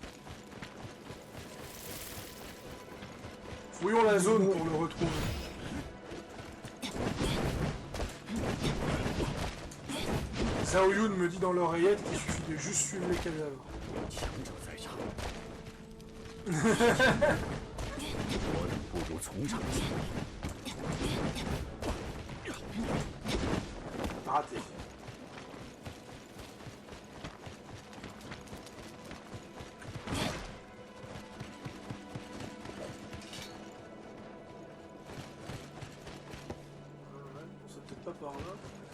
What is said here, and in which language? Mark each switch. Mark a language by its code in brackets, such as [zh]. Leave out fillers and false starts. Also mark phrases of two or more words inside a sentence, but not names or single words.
[fr] Fouillons la zone pour le retrouver. Zhao Yun me dit dans l'oreillette qu'il suffit de juste suivre les cadavres. [zh] 强者在场，我等不如从长计议。 [fr] Raté. C'est peut-être pas par là.